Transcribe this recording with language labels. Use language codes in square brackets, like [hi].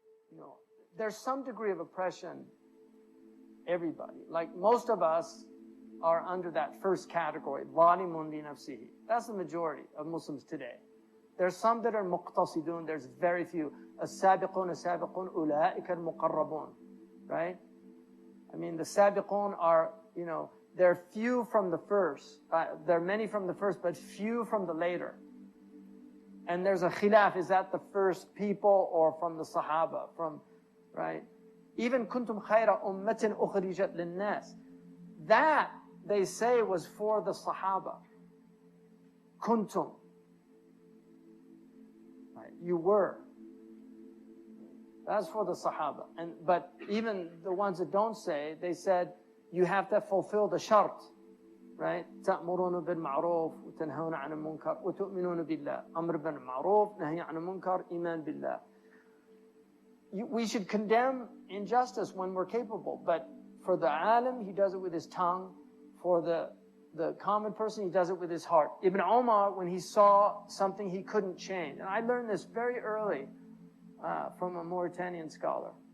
[en] You know, there's some degree of oppression, everybody. Like most of us are under that first category, [ar] ظَالِمٌ لِنَفْسِهِ. [en] That's the majority of Muslims today. There's some that are muqtasidun, there's very few. [ar] السابقون السابقون أولئك المقربون. [en] Right? I mean, the sabiqun are, you know, they're few from the first. There are many from the first, but few from the later. And there's a khilaf, is that the first people or from the Sahaba? Right? Even [ar] kuntum khayra ummatin ukhrijat linnas. [en] That, they say, was for the Sahaba. [ar] Kuntum. [en] Right? You were. That's for the Sahaba. But even the ones that don't say, they said, you have to fulfill the shart. Right? [ar] تأمرون بالمعروف وتنهون عن المنكر وتؤمنون بالله. أمر بالمعروف نهي عن المنكر إيمان بالله. [en] We should condemn injustice when we're capable, but for the alim, he does it with his tongue. For the common person, he does it with his heart. Ibn Umar, when he saw something he couldn't change, and I learned this very early from a Mauritanian scholar.